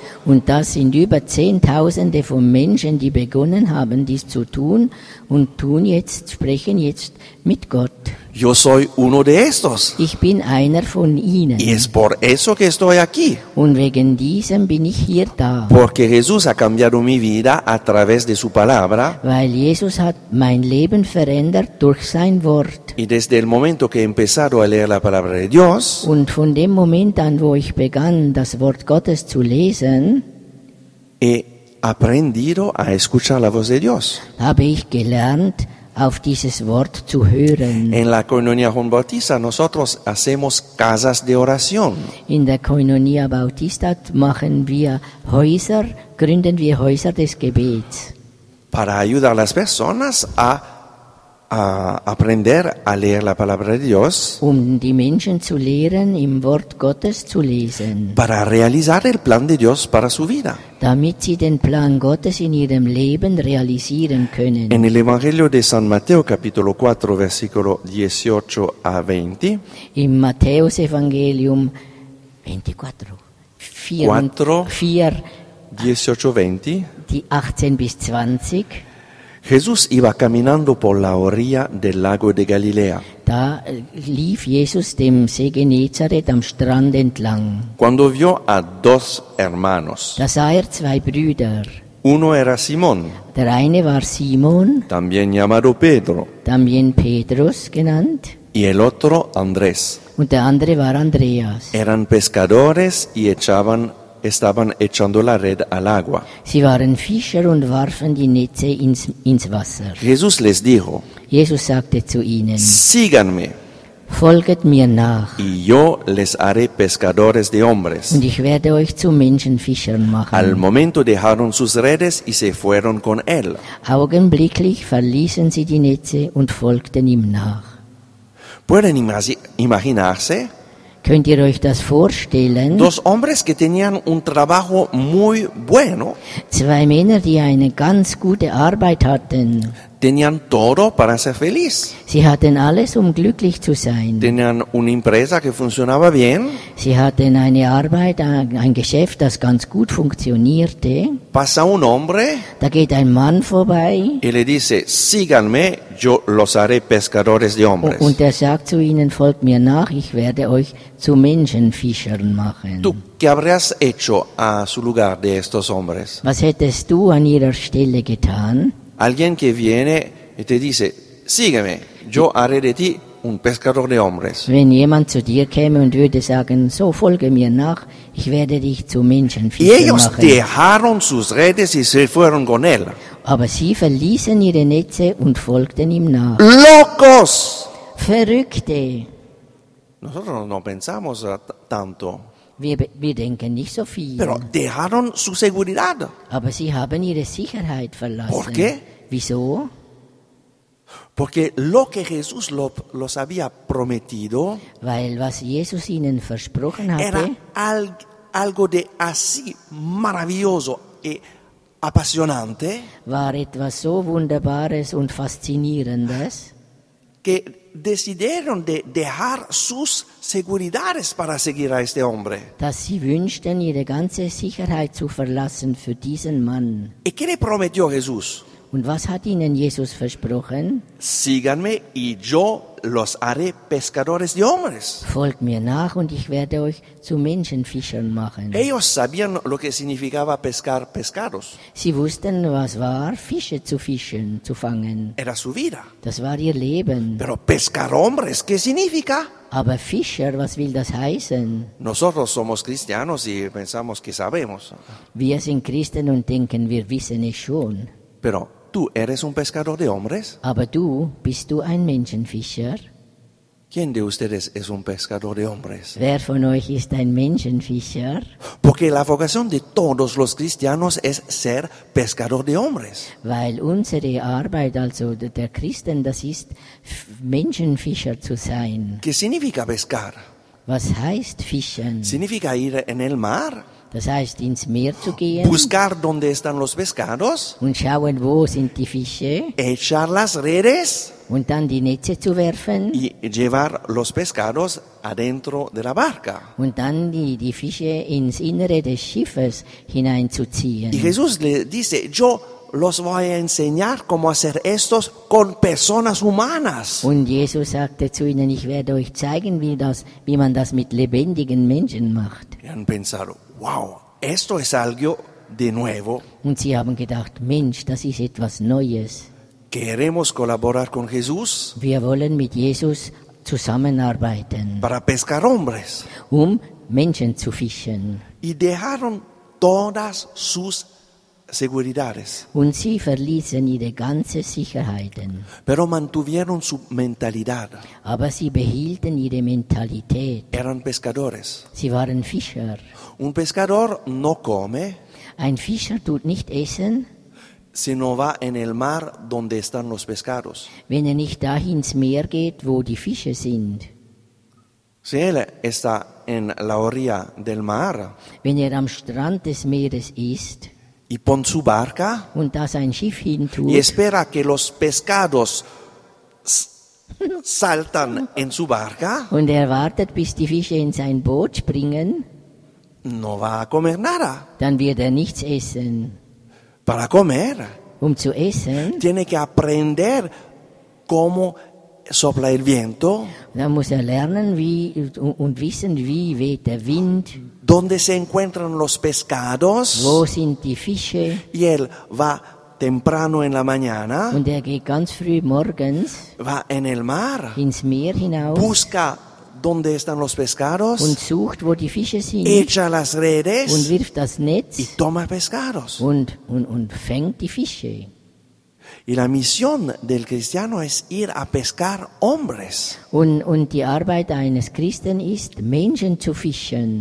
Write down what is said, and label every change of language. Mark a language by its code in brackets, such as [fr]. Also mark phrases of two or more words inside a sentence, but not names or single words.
[de] Und das sind über Zehntausende von Menschen, die begonnen haben, dies zu tun und sprechen jetzt mit Gott. [es] Yo soy uno de estos. [de] Ich bin einer von ihnen. [es] Y es por eso que estoy aquí. [de] Und wegen diesem bin ich hier da. [es] Porque Jesús ha cambiado mi vida a través de su palabra. [de] Weil Jesus hat mein Leben verändert durch sein Wort. [es] Y desde el momento que he empezado a leer la palabra de Dios, [de] Und von dem Moment an, wo ich begann, das Wort Gottes zu lesen, [es] he aprendido a escuchar la voz de Dios. [de] habe ich gelernt, auf dieses Wort zu hören. [es] En la Coinonia Juan Bautista nosotros hacemos casas de oración. [de] In der Koinonia Bautista gründen wir Häuser des Gebets, [es] Para ayudar a las personas a aprender a leer la palabra de Dios [de] die Menschen zu lehren, im Wort Gottes zu lesen, [es] para realizar el plan de Dios para su vida. [de] damit sie den Plan Gottes in ihrem Leben realisieren können. [es] En el Evangelio de San Mateo, capítulo 4, versículo 18 a 20, [de] Im Matthäusevangelium 4, 18-20, die 18 bis 20, [es] Jesús iba caminando por la orilla del lago de Galilea. [de] da lief Jesus dem See Genezareth am Strand entlang. [es] Cuando vio a dos hermanos, [de] Da sah zwei Brüder. [es] uno era Simón, [de] Der eine war Simon, [es] también llamado Pedro, [de] también Petrus genannt, [es] y el otro Andrés. [de] und der andere war Andreas. [es] Eran pescadores y estaban echando la red al agua. [de] Sie waren Fischer und warfen die Netze ins Wasser. [es] Jesús les dijo, [de] Jesus sagte zu ihnen, [es] síganme [de] folget mir nach, [es] y yo les haré pescadores de hombres. [de] und ich werde euch zu Menschenfischern [es] Al [de] machen. [es] momento dejaron sus redes y se fueron con él. [de] Augenblicklich verließen sie die Netze und folgten ihm nach. [es] ¿Pueden imaginarse? [de] Könnt ihr euch das vorstellen? [es] Dos hombres que tenían un trabajo muy bueno, [de] Zwei Männer, die eine ganz gute Arbeit hatten. [es] tenían todo para ser feliz. [de] Sie hatten alles, um glücklich zu sein. [es] Tenían una empresa que funcionaba bien. [de] Sie hatten eine Arbeit, ein Geschäft, das ganz gut funktionierte. [es] Pasa un hombre [de] Da geht ein Mann vorbei [es] y le dice, síganme, yo los haré pescadores de hombres. [de] und er sagt zu ihnen, folgt mir nach, ich werde euch zu Menschenfischern machen. [es] ¿Tú qué habrías hecho a su lugar de estos hombres? [de] Was hättest du an ihrer Stelle getan? [es] Alguien que viene y te dice, sígueme, yo haré de ti un pescador de hombres. [de] Wenn jemand zu dir käme und würde sagen, so folge mir nach, ich werde dich zu [es] Y [de] Menschenfischern [es] ellos [de] machen. [es] dejaron sus redes y se fueron con él. [de] Aber sie verließen ihre Netze und folgten ihm nach. [es] ¡Locos! [de] Verrückte! [es] Nosotros no pensamos tanto, [de] Wir denken nicht so viel. [es] pero dejaron su seguridad. [de] Aber sie haben ihre Sicherheit verlassen. [es] ¿Por qué? [de] Wieso? [es] Porque lo que Jesús los había prometido [de] Weil was Jesus ihnen versprochen [es] era [de] hatte, [es] algo de así maravilloso y apasionante [de] war etwas so Wunderbares und Faszinierendes, [es] que decidieron de dejar sus seguridades para seguir a este hombre. [de] dass sie wünschten, ihre ganze Sicherheit zu verlassen für diesen Mann. [es] ¿Y qué le prometió Jesús? [de] Und was hat ihnen Jesus versprochen? [es] Síganme y yo los haré pescadores de hombres. [de] Folgt mir nach und ich werde euch zu Menschenfischern machen. [es] Ellos sabían lo que significaba pescar pescados. [de] Sie wussten, was war, Fische zu fischen, zu fangen. [es] Era su vida. [de] Das war ihr Leben. [es] Pero pescar hombres, ¿qué significa? [de] Aber Fischer, was will das heißen? [es] Nosotros somos cristianos y pensamos que sabemos. [de] Wir sind Christen und denken, wir wissen es schon. [es] Pero, ¿tú eres un pescador de hombres? [de] Aber bist du ein Menschenfischer? [es] ¿Quién de ustedes es un pescador de hombres? [de] Wer von euch ist ein Menschenfischer? [es] Porque la vocación de todos los cristianos es ser pescador de hombres. [de] Weil unsere Arbeit, also der Christen, das ist, Menschenfischer zu sein. [es] ¿Qué significa pescar? [de] Was heißt fischen? [es] Significa ir en el mar, [de] Das heißt, ins Meer zu gehen [es] buscar dónde están los pescados, [de] und schauen, wo sind die Fische [es] echar las redes [de] und dann die Netze zu werfen [es] y llevar los pescados adentro de la barca. [de] und dann die Fische ins Innere des Schiffes hineinzuziehen. [es] Y Jesús le dice, yo los voy a enseñar cómo hacer estos con personas humanas. [de] Und Jesus sagte zu ihnen, ich werde euch zeigen, wie man das mit lebendigen Menschen macht. [es] Y han pensado, wow, esto es algo de nuevo. [de] Und sie haben gedacht, Mensch, das ist etwas Neues. [es] Queremos colaborar con Jesús [de] Wir wollen mit Jesus zusammenarbeiten, [es] para pescar hombres. [de] um Menschen zu fischen. [es] Y dejaron todas sus seguridades, [de] Und sie verließen ihre ganze Sicherheiten. [es] pero mantuvieron su mentalidad. [de] Aber sie behielten ihre Mentalität. [es] Eran pescadores. [de] Sie waren Fischer. [es] Un pescador no come, [de] Ein Fischer tut nicht essen, [es] si no va en el mar donde están los pescados. [de] wenn nicht dahin ins Meer geht, wo die Fische sind, [es] Si él está en la orilla del mar [de] wenn am Strand des Meeres ist [es] y pone su barca [de] und da sein Schiff hintut [es] y espera que los pescados saltan en su barca, [de] und wartet, bis die Fische in sein Boot springen, [es] no va a comer nada. [de] dann wird nichts essen. [es] Para comer, [de] Zu essen, [es] tiene que aprender cómo sopla el viento, [de] dann muss lernen und wissen, wie weht der Wind, [es] dónde se encuentran los pescados, [de] wo sind die Fische. [es] y él va temprano en la mañana, [de] Und geht ganz früh morgens [es] va en el mar, [de] ins Meer hinaus [es] busca dónde están los pescados, [de] und sucht, wo die Fische sind, [es] echa las [de] und [es] redes [de] wirft das [es] y [de] Netz [es] toma pescados. [de] und fängt die Fische. [es] Y la misión del cristiano es ir a pescar hombres. [de] Und die Arbeit eines Christen ist, Menschen zu fischen.